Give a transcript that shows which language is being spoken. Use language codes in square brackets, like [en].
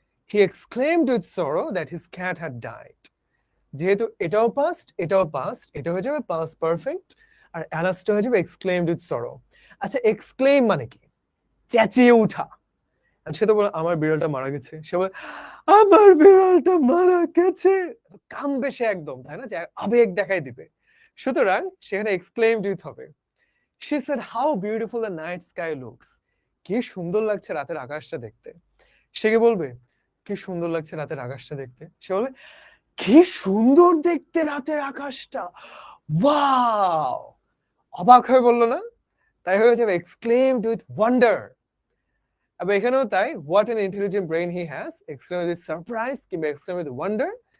[bn] He exclaimed with sorrow that his cat had died, যেহেতু এটাও past এটাও past, এটা হয়ে যাবে পাস্ট পারফেক্ট, আর অ্যালাসটা হয়ে যাবে এক্সক্লেইমড উইথ সরো। আচ্ছা এক্সক্লেইম মানে কি, চেঁচিয়ে উঠা। সে তো বলে আমার বিড়ালটা মারা গেছে, সে বলে আমার বিড়ালটা মারা গেছে, কাঁদবে সে একদম, তাই না, যে আবেগ দেখাই দিবে। সুতরাং সেখানে এক্সক্লেইমড উইথ হবে। [en] She said how beautiful the night sky looks, কি সুন্দর লাগছে রাতের আকাশটা দেখতে। [bn] সে কি বলবে কি সুন্দর লাগছে রাতের আকাশটা দেখতে, সে বলবে কি সুন্দর দেখতে রাতের আকাশটা, ওয়াও, অবাক হয়ে বললো না, তাই হয়ে যাবে এক্সক্লেইমড উইথ ওয়ান্ডার। আবার এখানেও তাই, what an intelligent brain he has, এক্সক্লেইম with surprise কিংবা এক্সক্লেইম উইথ ওয়ান্ডার।